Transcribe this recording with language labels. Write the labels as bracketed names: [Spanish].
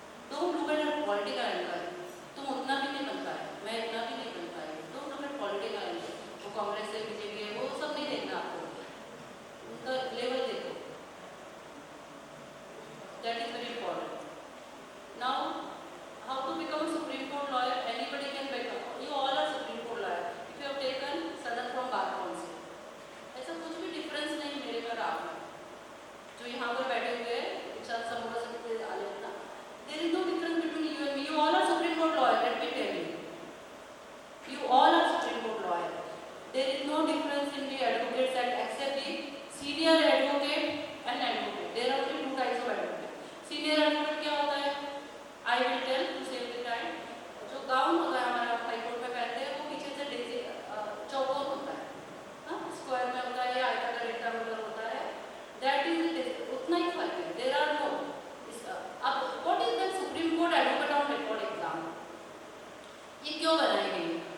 [English] don't look at political angle, [Hindi] तुम उतना भी नहीं बन पाए, मैं इतना भी नहीं बन पाई। [English] don't look at political angle, [Hindi] वो कांग्रेस है बीजेपी है वो सब नहीं देखना आपको, उनका लेवल देखो। [English] That is very important. Now how to become a Supreme Court lawyer? Anybody can become. You all are Supreme Court lawyer. If you have taken Sadan from Bar Council, [Hindi] ऐसा कुछ भी डिफरेंस नहीं मेरे पर आप में जो यहाँ पर बैठे हुए हैं, विशाल समूह से आले ना, [English] there is no difference between you and me. You all are Supreme Court lawyer. Let me tell you, you all are Supreme Court lawyer. There is no difference in the advocates act except the senior advocate and advocate. There are only two types of advocate. [Hindi] Senior advocate क्या होता है? [English] I will tell to save the time. [Hindi] जो gown होता है हमारा high court में पहनते हैं वो पीछे से डेजी चौकोर होता है, हाँ स्क्वायर में होता है या आयताकार रेक्टेंगुलर होता है, [English] that is [Hindi] उतना ही फर्क है। [English] there are no अब what is the Supreme Court advocate on record exam, [Hindi] ये क्यों बनाई गई?